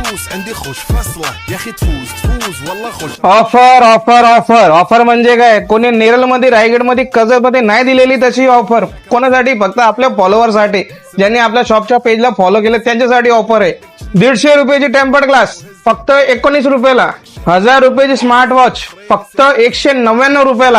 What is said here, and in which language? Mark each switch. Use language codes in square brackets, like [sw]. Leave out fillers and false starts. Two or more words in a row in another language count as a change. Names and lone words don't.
[ar] عندي خوش فصلة يا اخي تفوز والله خوش. [en] offer offer offer offer [mr] म्हणजे काय, कोणी नेरळ मध्ये रायगड मध्ये कर्जत मध्ये नाही दिलेली तशी ऑफर. कोणासाठी? फक्त आपल्या फॉलोअरसाठी, ज्यांनी आपल्या शॉपच्या पेजला फॉलो केलं त्यांच्यासाठी ऑफर आहे. 150 रुपयाची [en] tempered glass [mr] फक्त 19 रुपयाला. 1000 रुपयाची [en] smart watch [mr] फक्त 199 रुपयाला.